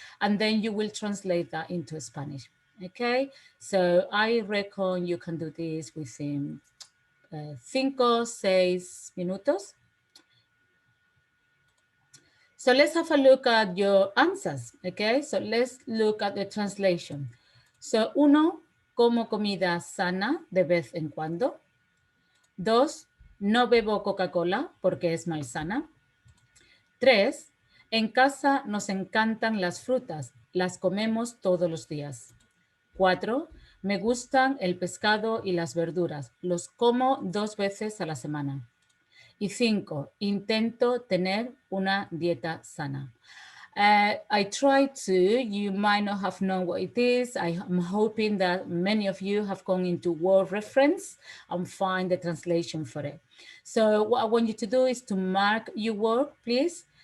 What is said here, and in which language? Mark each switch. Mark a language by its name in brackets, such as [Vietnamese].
[English] And then you will translate that into Spanish. Okay, so I reckon you can do this within 5, 6 minutos. So let's have a look at your answers, okay? So let's look at the translation. [Spanish] So 1, como comida sana de vez en cuando. 2, no bebo Coca-Cola porque es malsana. 3, en casa nos encantan las frutas, las comemos todos los días. 4, me gustan el pescado y las verduras, los como 2 veces a la semana. Y 5, intento tener una dieta sana. [English] I try to, you might not have known what it is. I'm hoping that many of you have gone into Word Reference and find the translation for it. So what I want you to do is to mark your work, please.